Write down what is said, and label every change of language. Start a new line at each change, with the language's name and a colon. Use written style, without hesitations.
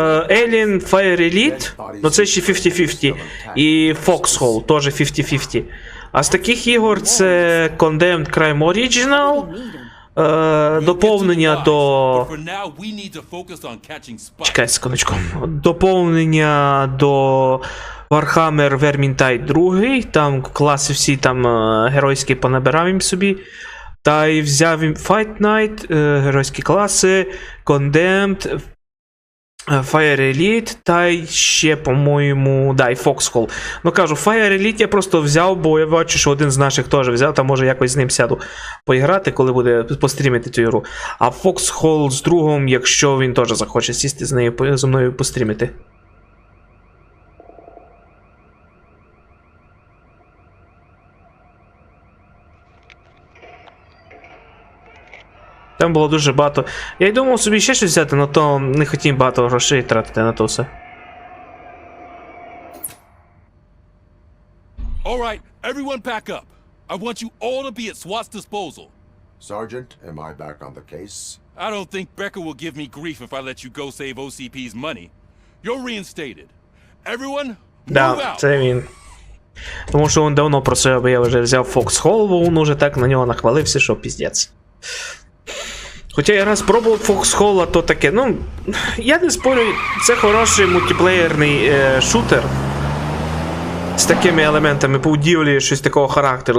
Ukrainian: Alien, Fire Elite, ну це ще 50-50. І Foxhole, теж 50-50. А з таких ігор це Condemned Crime Original, доповнення до...
English: For now, we need to focus on catching Spike.
Ukrainian: Чекай секундочку. Доповнення до Warhammer Vermintide 2, там класи всі там геройські понабирав їм собі. Та й взяв їм Fight Night, геройські класи, Condemned, Fire Elite, та й ще, по-моєму, да, і Foxhole. Ну кажу, Fire Elite я просто взяв, бо я бачу, що один з наших теж взяв, та може якось з ним сяду поіграти, коли буде пострімити цю ігру. А Foxhole з другом, якщо він теж захоче сісти зі мною пострімити. Там було дуже багато. Я й думав собі ще щось взяти, але то не хотів багато грошей тратити на то все.
English: All right, everyone pack up. I want you all to be at SWAT's disposal. Sergeant, am I back on the case? I don't think Becker will give me grief if I let you go save OCP's money. You're reinstated. Everyone, move
Ukrainian: Да,
English: out.
Ukrainian: це він. Тому що він давно просив, аби я вже взяв Foxhole, бо він уже так на нього нахвалився, що піздець. Хоча я раз пробував Foxhole, то таке, ну, я не спорю, це хороший мультиплеєрний шутер з такими елементами будівлі, щось такого характеру.